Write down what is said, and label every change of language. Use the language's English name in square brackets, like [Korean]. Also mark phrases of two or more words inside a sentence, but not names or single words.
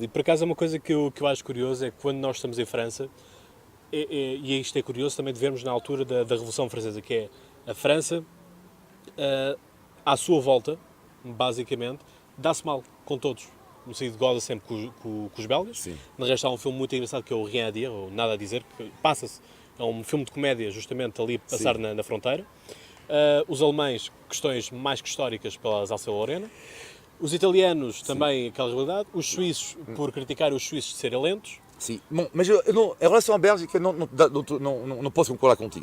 [Portuguese] E por acaso é uma coisa que eu acho curioso, é que quando nós estamos em França, e isto é curioso também de vermos na altura da Revolução Francesa, que é a França, à sua volta, basicamente, dá-se mal com todos. no sentido goza sempre com os belgas. Sim. Na resto há um filme muito engraçado que é o Rien à dire, ou Nada a Dizer, que passa-se, é um filme de comédia justamente ali a passar na fronteira. Os alemães, questões mais que históricas pela Alsácia-Lorena. Os italianos também aquela realidade. Os suíços, por criticar os suíços de serem lentos. Sim, bom, mas em relação à Bélgica, não posso concordar contigo.